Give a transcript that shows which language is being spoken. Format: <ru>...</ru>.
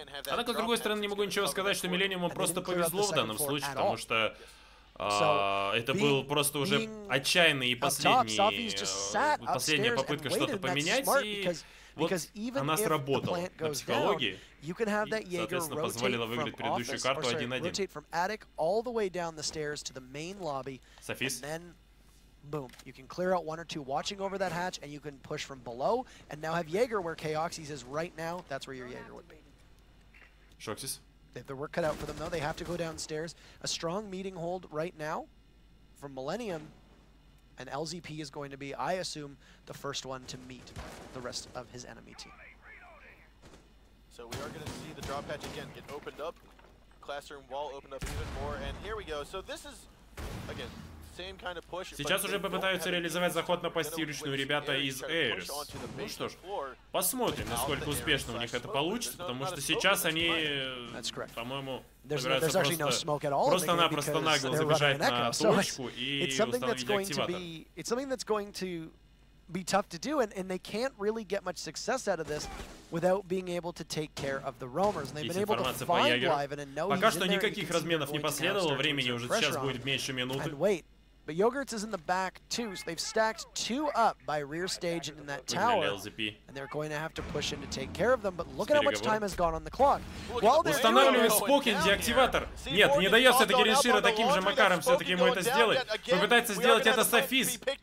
<ru>Однако, с другой стороны, не могу ничего сказать, что Millenium просто повезло в данном случае, потому что это был просто уже отчаянный и последняя попытка что-то поменять, и вот она сработала на психологии, и, соответственно, позволила выиграть предыдущую карту 1-1. Софис.</ru> <en>Boom. You can clear out 1 or 2 watching over that hatch, and you can push from below, and now have Jaeger where Chaoxys is right now. That's where your Jaeger would be. Shoxys. They have their work cut out for them, though. They have to go downstairs. A strong meeting hold right now from Millenium, and LZP is going to be, I assume, the first one to meet the rest of his enemy team. So we are going to see the drop hatch again get opened up. Classroom wall opened up even more, and here we go. So this is, again,</en> <ru>сейчас уже попытаются реализовать заход на постирочную ребята из ARES. Ну что ж, посмотрим, насколько успешно у них это получится, потому что сейчас они, по-моему, собираются просто-напросто нагло забежать на точку и установить деактиватор.</ru> <en>Be tough to do, and they can't really get much success out of this without being able to take care of the roamers. And they've been able to find Liven and know he's in there.</en> <ru>Пока что никаких разменов не последовало, времени уже сейчас будет меньше минуты.</ru> <en>But Yogurts is in the back too, so they've stacked 2 up by rear stage in that tower, and they're going to have to push in to take care of them. But look at how much time has gone on the clock.</en> <ru>Устанавливает Спокин деактиватор. Нет, не дает все-таки Реншира таким же макаром все-таки ему это сделать. Попытается сделать это Софис.</ru>